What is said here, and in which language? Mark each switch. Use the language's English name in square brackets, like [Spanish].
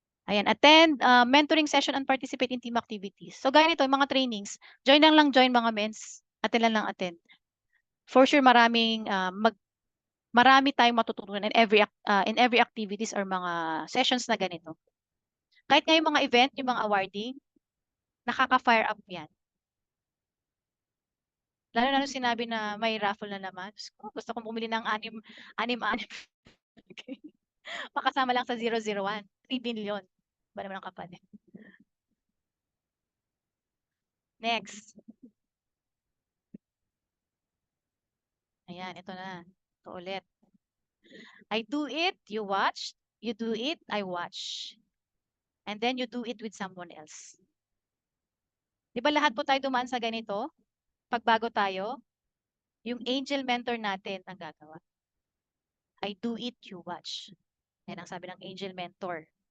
[English] Ayan, attend mentoring session and participate in team activities. [Filipino] So, ganito, yung mga trainings, join mga mens. Attend lang attend. For sure, marami tayong matututunan in every activities or mga sessions na ganito. Kahit nga yung mga event, yung mga awarding, nakaka-fire up yan. Lalo na nung sinabi na may raffle na naman. Diyos ko, gusto kong bumili ng anim-anim. Makasama lang sa 001. 3 billion. Ba naman ang kapal eh. [English] Next. [Filipino] Ayan, ito na. Ito ulit. [English] I do it, you watch. You do it, I watch. And then you do it with someone else. [Filipino] Di ba lahat po tayo dumaan sa ganito? Pagbago tayo, yung angel mentor natin ang gagawa. [English] I do it, you watch. [Filipino] Yan ang sabi ng angel mentor.